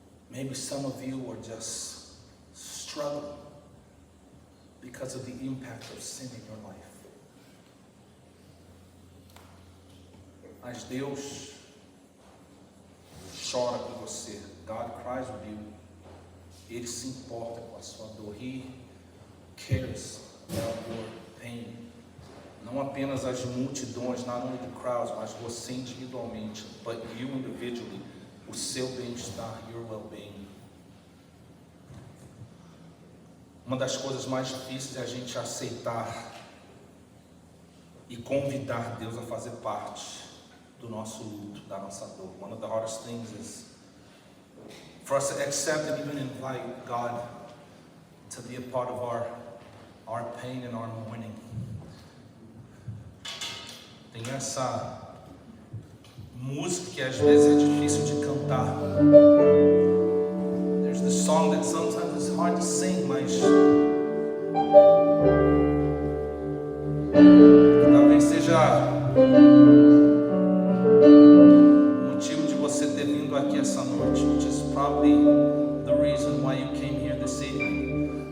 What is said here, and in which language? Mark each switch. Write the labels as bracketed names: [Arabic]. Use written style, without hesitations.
[English] Maybe some of you are just struggling because of the impact of sin in your life. [Portuguese] Mas Deus chora com você. [English] God cries with you. [Portuguese] Ele se importa com a sua dor. [English] He cares about your pain. [Portuguese] Não apenas as multidões, [English] not only the crowds, [Portuguese] mas você individualmente, [English] but you individually, [Portuguese] o seu bem-estar, [English] your well-being. [Portuguese] Uma das coisas mais difíceis é a gente aceitar e convidar Deus a fazer parte do nosso luto, da nossa dor. [English] One of the hardest things is for us to accept and even invite God to be a part of our pain and our mourning. [Portuguese] Tem essa música que às vezes é difícil de cantar. [English] There's the song that sometimes is hard to sing, [Portuguese] mas talvez seja motivo de você ter vindo aqui essa noite, [English] which is probably the reason why you came here this evening.